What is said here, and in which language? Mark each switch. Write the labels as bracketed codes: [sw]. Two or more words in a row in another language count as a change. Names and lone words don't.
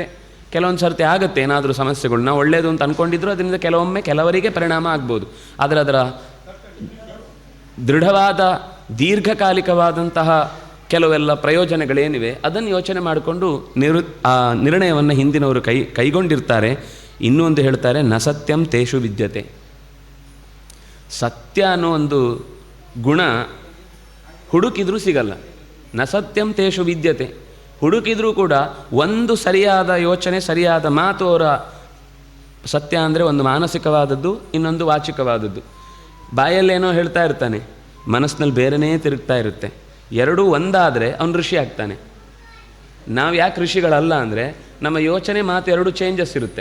[kn] ಕೆಲವೊಂದು ಸರ್ತಿ ಆಗುತ್ತೆ ಏನಾದರೂ ಸಮಸ್ಯೆಗಳು. ನಾವು ಒಳ್ಳೆಯದು ಅಂತ ಅಂದ್ಕೊಂಡಿದ್ರು ಅದರಿಂದ ಕೆಲವೊಮ್ಮೆ ಕೆಲವರಿಗೆ ಪರಿಣಾಮ ಆಗ್ಬೋದು. ಆದರೆ ಅದರ ದೃಢವಾದ ದೀರ್ಘಕಾಲಿಕವಾದಂತಹ ಕೆಲವೆಲ್ಲ ಪ್ರಯೋಜನಗಳೇನಿವೆ ಅದನ್ನು ಯೋಚನೆ ಮಾಡಿಕೊಂಡು ಆ ನಿರ್ಣಯವನ್ನು ಹಿಂದಿನವರು ಕೈಗೊಂಡಿರ್ತಾರೆ. ಇನ್ನೊಂದು ಹೇಳ್ತಾರೆ, [sa] ನ ಸತ್ಯಂ ತೇಷು ವಿದ್ಯತೆ. [kn] ಸತ್ಯ ಅನ್ನೋ ಒಂದು ಗುಣ ಹುಡುಕಿದ್ರೂ ಸಿಗಲ್ಲ. [sa] ನ ಸತ್ಯಂ ತೇಷು ವಿದ್ಯತೆ. [kn] ಹುಡುಕಿದ್ರೂ ಕೂಡ ಒಂದು ಸರಿಯಾದ ಯೋಚನೆ, ಸರಿಯಾದ ಮಾತು ಅವರ ಸತ್ಯ ಅಂದರೆ ಒಂದು ಮಾನಸಿಕವಾದದ್ದು, ಇನ್ನೊಂದು ವಾಚಿಕವಾದದ್ದು. ಬಾಯಲ್ಲೇನೋ ಹೇಳ್ತಾ ಇರ್ತಾನೆ, ಮನಸ್ಸಿನಲ್ಲಿ ಬೇರೆಯೇ ತಿರುಗ್ತಾ ಇರುತ್ತೆ. ಎರಡೂ ಒಂದಾದರೆ ಅವನು ಋಷಿ ಆಗ್ತಾನೆ. ನಾವು ಯಾಕೆ ಋಷಿಗಳಲ್ಲ ಅಂದರೆ ನಮ್ಮ ಯೋಚನೆ ಮಾತು ಎರಡೂ ಚೇಂಜಸ್ ಇರುತ್ತೆ.